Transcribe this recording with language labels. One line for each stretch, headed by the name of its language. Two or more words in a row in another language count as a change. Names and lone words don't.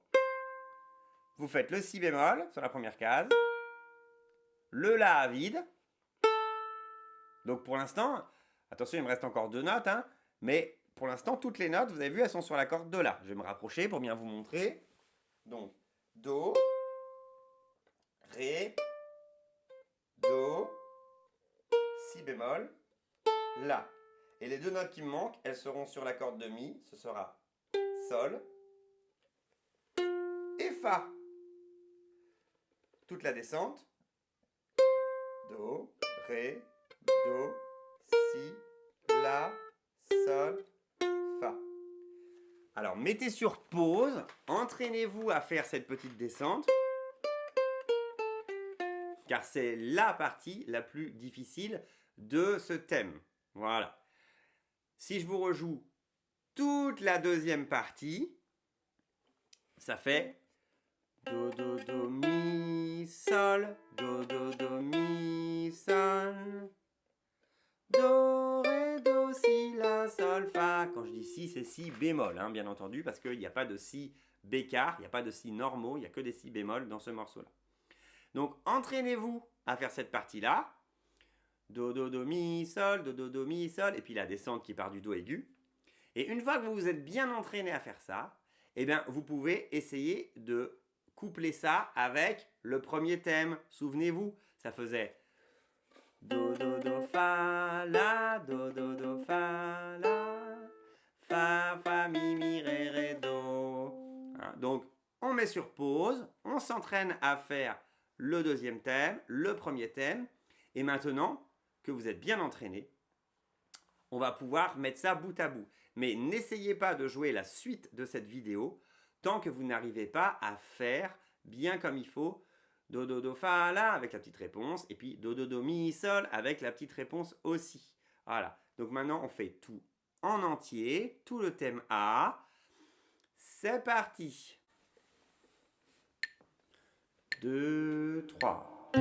French: Vous faites le si bémol sur la première case. Le la à vide. Donc pour l'instant, attention, il me reste encore 2 notes, mais pour l'instant, toutes les notes, vous avez vu, elles sont sur la corde de la. Je vais me rapprocher pour bien vous montrer. Donc, do, ré, do, si bémol, la. Et les 2 notes qui me manquent, elles seront sur la corde de mi. Ce sera sol et fa. Toute la descente. Do, ré, do, si, la, sol, fa. Alors mettez sur pause, entraînez-vous à faire cette petite descente, car c'est la partie la plus difficile de ce thème. Voilà. Si je vous rejoue toute la deuxième partie, ça fait do, do, do, mi, sol, do, do, do, mi, sol, do, ré, do, si, la, sol, fa. Quand je dis si, c'est si bémol, bien entendu, parce qu'il n'y a pas de si bécard, il n'y a pas de si normaux, il n'y a que des si bémol dans ce morceau-là. Donc, entraînez-vous à faire cette partie-là. Do, do, do, mi, sol, do, do, do, mi, sol, et puis la descente qui part du do aigu. Et une fois que vous vous êtes bien entraîné à faire ça, eh bien, vous pouvez essayer de coupler ça avec le premier thème. Souvenez-vous, ça faisait do, do, do, fa, la, do, do, do, fa, la, fa, fa, mi, mi, ré, ré, do. Donc, on met sur pause, on s'entraîne à faire le deuxième thème, le premier thème, et maintenant que vous êtes bien entraîné, on va pouvoir mettre ça bout à bout. Mais n'essayez pas de jouer la suite de cette vidéo tant que vous n'arrivez pas à faire bien comme il faut Do, do, do, fa, la avec la petite réponse. Et puis do, do, do, mi, sol avec la petite réponse aussi. Voilà. Donc maintenant, on fait tout en entier, tout le thème A. C'est parti. 2, 3.